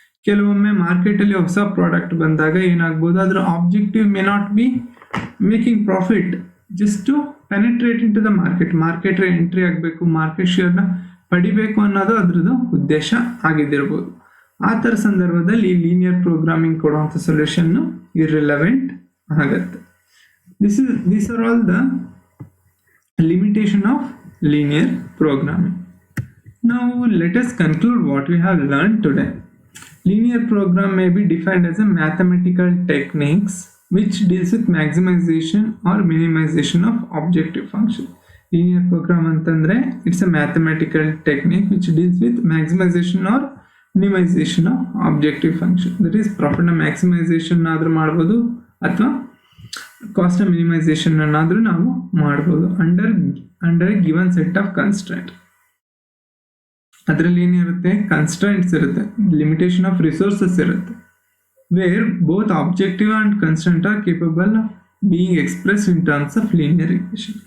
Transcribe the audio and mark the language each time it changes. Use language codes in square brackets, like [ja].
[kn] ಕೆಲವೊಮ್ಮೆ ಮಾರ್ಕೆಟಲ್ಲಿ ಹೊಸ ಪ್ರಾಡಕ್ಟ್ ಬಂದಾಗ ಏನಾಗ್ಬೋದು, ಅದರ objective [en] may not be making profit, just to penetrate into the market [kn] entry ಆಗಬೇಕು, ಮಾರ್ಕೆಟ್ ಶೇರ್ನ ಪಡಿಬೇಕು ಅನ್ನೋದು ಅದರದ್ದು ಉದ್ದೇಶ ಆಗಿದ್ದಿರ್ಬೋದು. ಆ ಥರ ಸಂದರ್ಭದಲ್ಲಿ ಈ ಲೀನಿಯರ್ ಪ್ರೋಗ್ರಾಮಿಂಗ್ ಕೊಡುವಂಥ ಸೊಲ್ಯೂಷನ್ನು ಇರ್ರಿಲೆವೆಂಟ್ ಆಗುತ್ತೆ. [en] These are all the limitation of linear programming. Now let us conclude what we have learned today. Linear program may be defined as a mathematical techniques which deals with maximization or minimization of objective function. Linear program [kn] ಅಂತಂದ್ರೆ [en] it's a mathematical technique which deals with maximization or minimization of objective function. That is profit ನ maximization [kn] ಆದ್ರೂ ಮಾಡ್ಬೋದು ಅಥವಾ [en] cost minimization [kn] ಅನ್ನಾದ್ರೂ ನಾವು ಮಾಡ್ಬೋದು [en] Under given set of constraint. [kn] ಅದರಲ್ಲಿ ಏನಿರುತ್ತೆ, [en] Constraints ಇರುತ್ತೆ, limitation of resources ಇರುತ್ತೆ, where both objective and constraint are capable of being express in terms of linear equation.